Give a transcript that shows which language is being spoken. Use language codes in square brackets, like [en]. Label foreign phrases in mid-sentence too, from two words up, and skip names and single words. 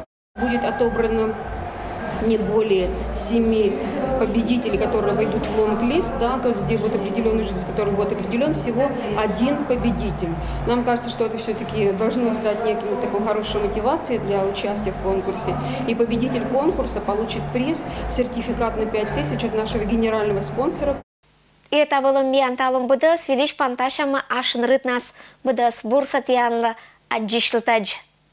[ru] Будет отобрано не более 7 победителей, которые войдут в лонг-лист, да, то есть где будет определенный житель, который будет определен, всего 1 победитель. Нам кажется, что это все-таки должно стать неким такой хорошей мотивацией для участия в конкурсе. И победитель конкурса получит приз, сертификат на 5000 от нашего генерального спонсора. И это было Мианталом БДС, Велич Панташама Ашин Рытнас, БДС Бурсатьянла, Аджишлтадж.